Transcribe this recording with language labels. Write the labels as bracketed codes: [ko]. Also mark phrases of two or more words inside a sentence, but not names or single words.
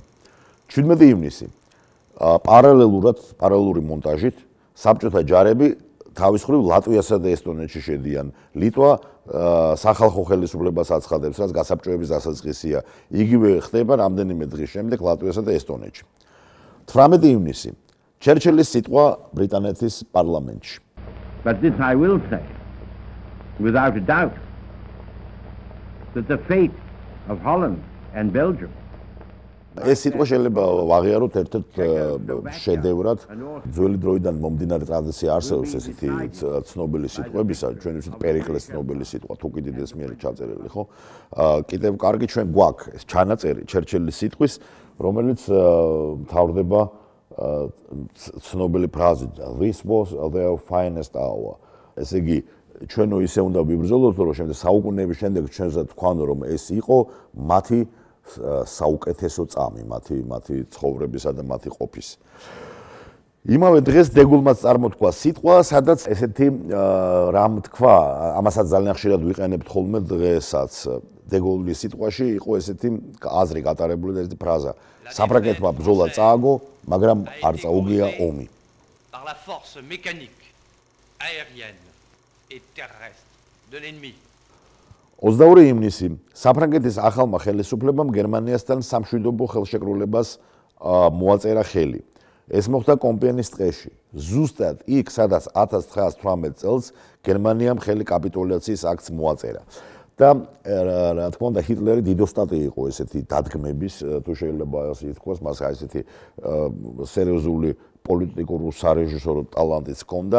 [ka] 17 ივნისი პარალელური მონტაჟით საბჭოთა ჯარები თავის მხრივ ლატვიასა და ესტონეთში შედიან. ლიტვა სახალხო ხელისუფლებას აცხადებს, რაც გასაბჭოების დასაწყისია. იგივე ხდება რამდენიმე დღის შემდეგ ლატვიასა და ესტონეთში. 18 ივნისი ჩერჩილის სიტყვა ბრიტანეთის პარლამენტში. [en] But this I will say, without a doubt, that the fate of Holland and Belgium. [ka] ეს სიტყვა შეიძლება ვაღიაროთ ერთ-ერთ შედევრად. ძველი დროიდან მომდინარე ტრადიცია არსებობს ესეთი ცნობილი სიტყვებისა, ჩვენ ვიცით პერიკლეს ცნობილი სიტყვა, თუ კიდე ესმიერი ჩაწერილი, ხო? კიდევ კარგი ჩვენ გვაქვს ეს ჩანაწერი ჩერჩილის სიტყვის, რომელიც მთავრდება ცნობილი ფრაზით [en] "This was their finest hour". [ka] ესე იგი, ჩვენო ისე უნდა ვიბრძოლოთ, რომ შემდეგ საუკუნეების შემდეგ ჩვენზე თქვან, რომ ეს იყო მათი საუკეთესო წამი, მათი ცხოვრებისა და მათი ყოფის. იმავე დღეს დეგულმაც წარმოთქვა სიტყვა, სადაც ესეთი რამ თქვა, ამასაც ძალიან ხშირად ვიყენებთ ხოლმე დღესაც. დეგულის სიტყვაში იყო ესეთი აზრი გატარებული და ესეთი ფრაზა: საფრანგეთმა ბრძოლა წააგო, მაგრამ არ წაუგია ომი. [fr] Par la force mécanique, aérienne et terrestre de l'ennemi. [ka] 22 ივნისი საფრანგეთის ახალმა ხელისუფლებამ გერმანიასთან სამშვიდობო ხელშეკრულებას მოაწერა ხელი. ეს მოხდა კომპიენის ტყეში. ზუსტად იქ, სადაც 1918 წელს გერმანიამ ხელი კაპიტულაციის აქტს მოაწერა. და რა თქმა უნდა ჰიტლერი დიდოსტატი იყო ესეთი დადგმების, თუ შეიძლება ასე ითქვას, მას ესეთი სერიოზული პოლიტიკური სარეჟისორო ტალანტიც ჰქონდა.